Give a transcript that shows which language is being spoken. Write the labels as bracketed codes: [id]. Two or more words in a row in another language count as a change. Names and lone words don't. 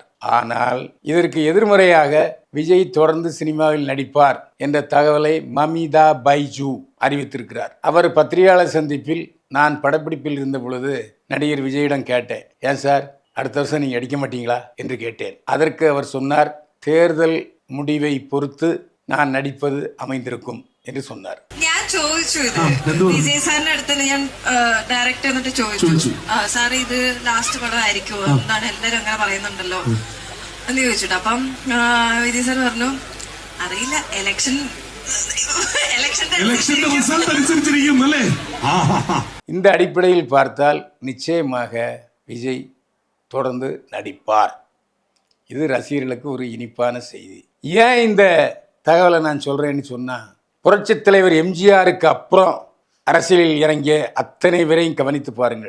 [ta] ஆனால் இதற்கு எதிர்மறையாக விஜய் தொடர்ந்து சினிமாவில் நடிப்பார் என்ற தகவலை மமிதா பைஜு அறிவித்திருக்கிறார். அவர் பத்திரிகையாளர் சந்திப்பில் நான் படப்பிடிப்பில் இருந்த பொழுது நடிகர் விஜயிடம் கேட்டேன், ஏன் சார் அடுத்த வருஷம் நீங்கள் நடிக்க மாட்டீங்களா என்று கேட்டேன். அதற்கு அவர் சொன்னார், தேர்தல் முடிவை பொறுத்து நான் நடிப்பது அமைந்திருக்கும் என்று சொன்னார். [ml] ഞാൻ ചോദിച്ചു ഇത് വിജയ് സാറിന്റെ അടുത്ത് ഞാൻ ഡയറക്റ്റ് എന്നിട്ട് ചോദിച്ചു സാർ ഇത് ലാസ്റ്റ് പടം ആയിരിക്കുമോ എന്നാണ് എല്ലാരും അങ്ങനെ പറയുന്നുണ്ടല്ലോ എന്ന് ചോദിച്ചിട്ട് അപ്പം വിജയ് സാർ പറഞ്ഞു അറിയില്ല, [ta] இந்த அடிப்படையில் பார்த்தால் நிச்சயமாக விஜய் தொடர்ந்து நடிப்பார். இது ரசிகர்களுக்கு ஒரு இனிப்பான செய்தி. ஏன் இந்த தகவலை நான் சொல்கிறேன்னு சொன்னால், புரட்சித் தலைவர் எம்ஜிஆருக்கு அப்புறம் அரசியலில் இறங்கிய அத்தனை பேரையும் கவனித்து பாருங்கள்.